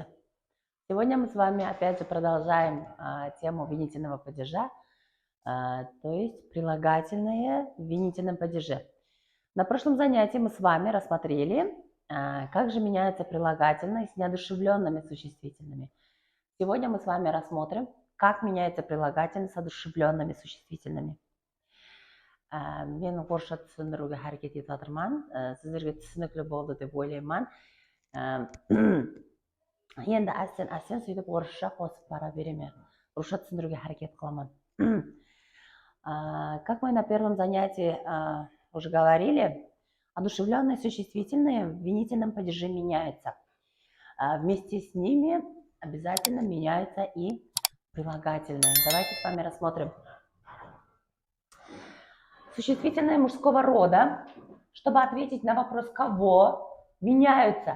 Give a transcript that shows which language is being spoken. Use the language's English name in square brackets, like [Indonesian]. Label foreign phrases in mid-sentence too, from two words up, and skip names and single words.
[Russian] Сегодня мы с вами опять же продолжаем тему винительного падежа, то есть прилагательные в винительном падеже. На прошлом занятии мы с вами рассмотрели, как же меняются прилагательные с неодушевленными существительными. Сегодня мы с вами рассмотрим, как меняются прилагательные с одушевленными существительными. [Kazakh] Мен орысша түсіндіруге hareket етіп жатырмын. Сіздерге түсінікті болды деп ойлаймын. Енді әсен сөйтіп орысша қосып бара беремін. Орысша түсіндіруге hareket қыламын. [Russian] Как мы на первом занятии уже говорили, одушевленные существительные в винительном падеже меняются. Вместе с ними обязательно меняются и прилагательные. Давайте с вами рассмотрим. Существительные мужского рода, чтобы ответить на вопрос «кого», меняются.